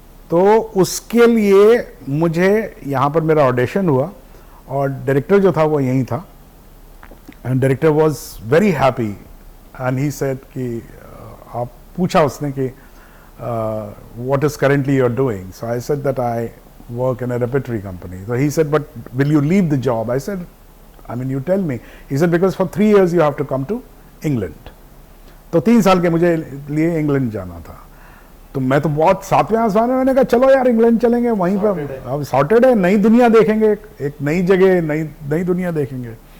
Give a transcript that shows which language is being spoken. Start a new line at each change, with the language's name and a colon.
Hindi: तो उसके लिए मुझे यहाँ पर मेरा ऑडिशन हुआ और डायरेक्टर जो था वो यहीं था,
English: and director was very happy and he said
Hindi: कि आप पूछा उसने कि
English: What is currently you are doing, so I said that I work in a repertory company. So he said, but will you leave the job? I said, I mean, you tell me. He said, because for 3 years you have to come to England.
Hindi: तो 3 साल के मुझे लिए England जाना था। तो मैं तो बहुत 7वें आसमान में, मैंने कहा चलो यार इंग्लैंड चलेंगे, वहीं पर अब सॉर्टेड है, नई दुनिया देखेंगे, एक नई जगह, नई दुनिया देखेंगे।